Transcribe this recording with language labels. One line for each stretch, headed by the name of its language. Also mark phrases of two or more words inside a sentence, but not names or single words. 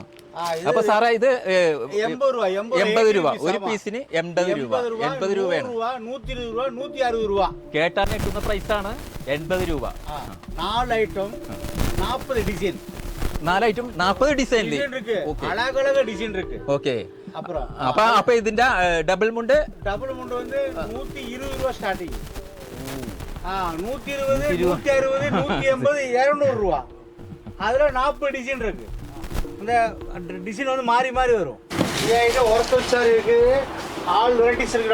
Malayalam: അപ്പൊ സാറേ ഇത് 80 രൂപ ഒരു പീസിന്. 80 രൂപ. 80 രൂപയാണ്. 120 രൂപ, 160 രൂപ. കേട്ടാൻ കിട്ടുന്ന പ്രൈസാണ് 80 രൂപ. 4 ഐറ്റം 40 ഡിസൈൻ. 4 ഐറ്റം 40 ഡിസൈൻ. ഓക്കെ. അപ്പൊ ഇതിന്റെ ഡബിൾ മുണ്ട്
Tamil: வந்து 120 ரூபா ஸ்டார்டிங். 120, 160, 180, 200 ரூபா. அதுல 40 டிசைன் இருக்கு. இந்த டிசைன் வந்து மாறி மாறி வரும். இது ஒர்க்கல் சார் இருக்கு.
English: all varieties
Tamil: இருக்கு.